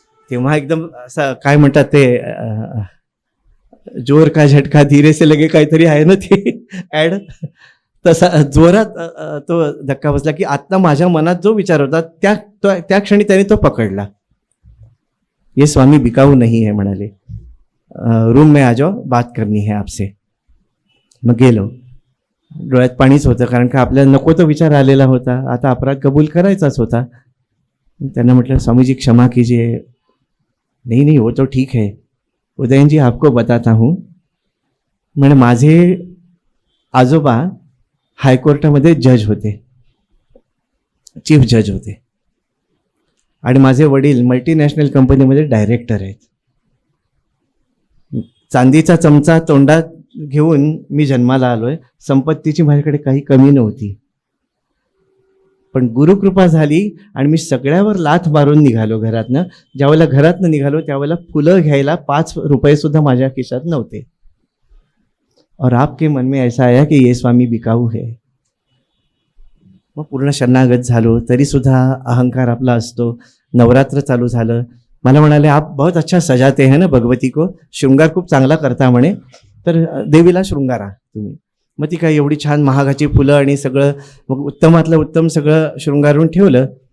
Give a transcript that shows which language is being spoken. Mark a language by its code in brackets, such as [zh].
[mr] तेव्हा एकदम असं काय म्हणतात ते [hi] जोर का झटका धीरे से लगे [mr] काहीतरी आहे ना ते ऍड, तसा जोरात तो धक्का बसला की आत्ता माझ्या मनात जो विचार होता त्या क्षणी त्याने तो पकडला. [hi] ये स्वामी बिकाऊ नहीं है [mr] म्हणाले, [hi] रूम में आ जाओ, बात करनी है आपसे. [mr] मग गेलो. डोळ्यात पाणीच होतं, कारण का आपल्याला नको तो विचार आलेला होता, आता अपराध कबूल करायचाच होता. त्यांना म्हटलं, [hi] स्वामीजी क्षमा कीजिए. नहीं नहीं वो तो ठीक है, उदयन जी आपको बताता हूँ. [mr] म्हणे माझे आजोबा हायकोर्टामध्ये जज होते, चीफ जज होते, आणि माझे वडील मल्टीनॅशनल कंपनीमध्ये डायरेक्टर आहेत. चांदीचा चमचा तोंडात घेऊन मी जन्माला आलोय. संपत्तीची माझ्याकडे काही कमी नव्हती, पण गुरुकृपा झाली आणि मी सगळ्यावर लाथ मारून निघालो घरातनं. ज्यावेळेला घरातनं निघालो त्यावेळेला फुलं घ्यायला 5 रुपये सुद्धा माझ्या खिशात नव्हते. [hi] और आपके मन में ऐसा आया कि ये स्वामी बिकाऊ है. [mr] मग पूर्ण शरणागत झालो, तरी सुद्धा अहंकार आपला असतो. नवरात्र चालू झालं. मला म्हणाले, [hi] आप बहुत अच्छा सजाते हैं ना भगवती को, [mr] शृंगार खूप चांगला करता म्हणे, तर देवीला शृंगारा तुम्ही. मग ती काय एवढी छान महागाची फुलं आणि सगळं, मग उत्तमातलं उत्तम सगळं शृंगारून ठेवलं.